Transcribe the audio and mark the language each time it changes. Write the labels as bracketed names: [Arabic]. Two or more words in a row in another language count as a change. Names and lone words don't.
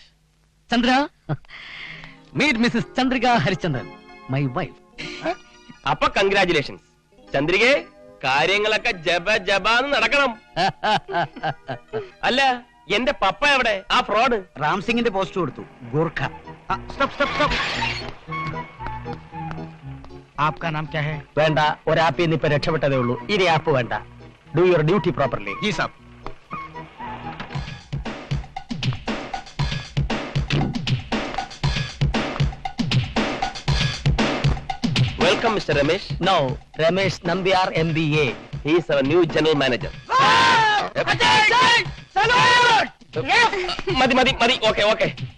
[English] Chandra, meet Mrs. Chandrika Harichandran, my wife. [Malayalam] അപ്പൊ കൺഗ്രാചുലേഷൻസ് ചന്ദ്രികെ. കാര്യങ്ങളൊക്കെ ജബ ജബാന്ന് നടക്കണം. അല്ല, എന്റെ പപ്പ എവിടെ? ആ ഫ്രോഡ് റാം സിംഗിന്റെ പോസ്റ്റ് കൊടുത്തു. ഗോർഖ. [English] stop stop stop. [Hindi] आपका नाम क्या है? [Malayalam] വേണ്ട, ഒരാപ്പിൽ നിന്ന് ഇപ്പൊ രക്ഷപ്പെട്ടതേ ഉള്ളൂ. ഇനി ആപ്പ് വേണ്ട. [English] do your duty properly. [Hindi] जी साहब. [English] welcome Mr. Ramesh. no, Ramesh Nambiar MBA. he is our new general manager. [Malayalam] മതി മതി മതി, [English] okay okay.